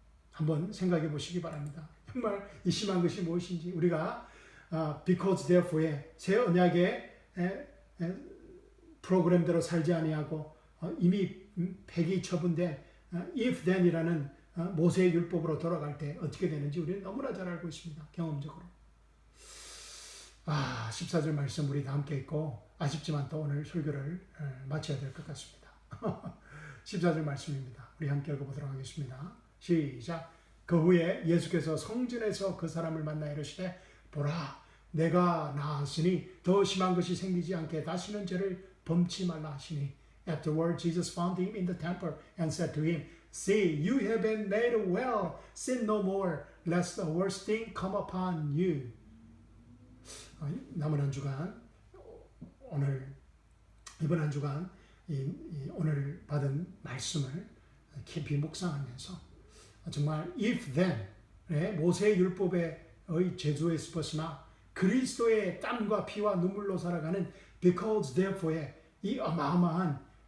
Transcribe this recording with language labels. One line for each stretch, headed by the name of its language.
Korean: 한번 생각해 보시기 바랍니다. 정말 이 심한 것이 무엇인지 우리가
English: because therefore
Korean: 의 새 언약의 프로그램대로 살지 아니하고 이미 폐기 처분된
English: if then
Korean: 이라는 모세의 율법으로 돌아갈 때 어떻게 되는지 우리는 너무나 잘 알고 있습니다. 경험적으로. 14절 말씀 우리 다 함께 읽고 아쉽지만 또 오늘 설교를 마쳐야 될 것 같습니다. 14절 말씀입니다. 우리 함께 읽어보도록 하겠습니다. 시작. 그 후에 예수께서 성전에서 그 사람을 만나 이르시되 보라 내가 나았으니 더 심한 것이 생기지 않게 다시는 죄를 범치 말라 하시니
English: Afterward Jesus found him in the temple and said to him See you have been made well sin no more lest the worst thing come upon you.
Korean: 남은 한 주간 이번 한 주간 오늘 받은 말씀을 깊이 묵상하면서 정말
English: if then
Korean: 모세의 율법의 제주에 습었으나 그리스도의 땀과 피와 눈물로 살아가는
English: because therefore
Korean: 의 이 어마어마한